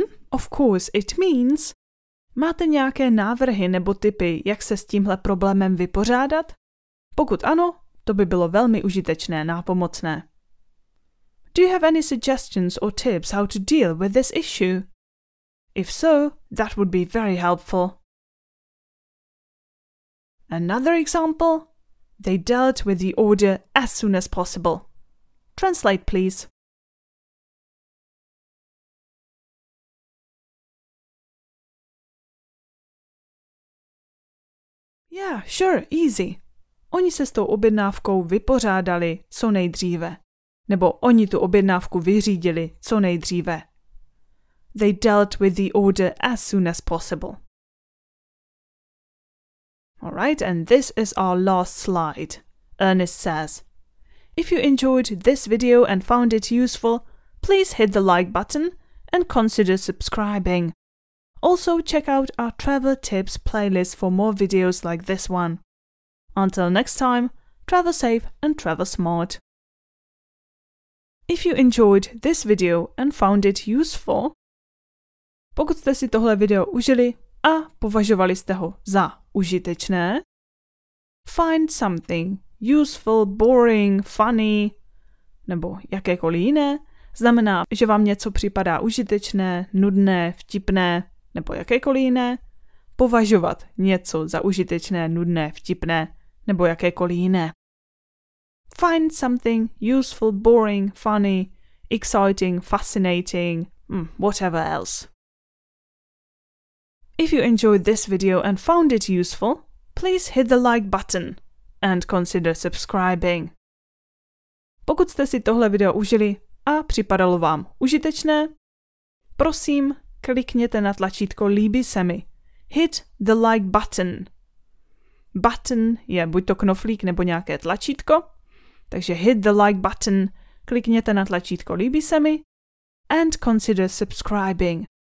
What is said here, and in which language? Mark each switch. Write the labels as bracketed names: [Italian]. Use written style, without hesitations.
[English] Of course, it means [Czech] máte nějaké návrhy nebo tipy, jak se s tímhle problémem vypořádat? Pokud ano, to by bylo velmi užitečné, nápomocné. [English] Do you have any suggestions or tips how to deal with this issue? If so, that would be very helpful. Another example. They dealt with the order as soon as possible. Translate, please. Yeah, sure, easy. [Czech] Oni se s tou objednávkou vypořádali co nejdříve. Nebo oni tu objednávku vyřídili co nejdříve. [English] They dealt with the order as soon as possible. Alright, and this is our last slide. Ernest says, if you enjoyed this video and found it useful, please hit the like button and consider subscribing. Also, check out our travel tips playlist for more videos like this one. Until next time, travel safe and travel smart. If you enjoyed this video and found it useful, [Czech] pokud jste si tohle video užili a považovali jste ho za užitečné, [English] find something useful, boring, funny [Czech] nebo jakékoliv jiné znamená, že vám něco připadá užitečné, nudné, vtipné nebo jakékoliv jiné, považovat něco za užitečné, nudné, vtipné nebo jakékoliv jiné. [English] Find something useful, boring, funny, exciting, fascinating, whatever else. If you enjoyed this video and found it useful, please hit the like button and consider subscribing. [Czech] Pokud jste si tohle video užili a připadalo vám užitečné, prosím, klikněte na tlačítko líbí se mi. [English] Hit the like button. [Czech] Button je buď to knoflík nebo nějaké tlačítko, takže [English] hit the like button, [Czech] klikněte na tlačítko líbí se mi [English] and consider subscribing.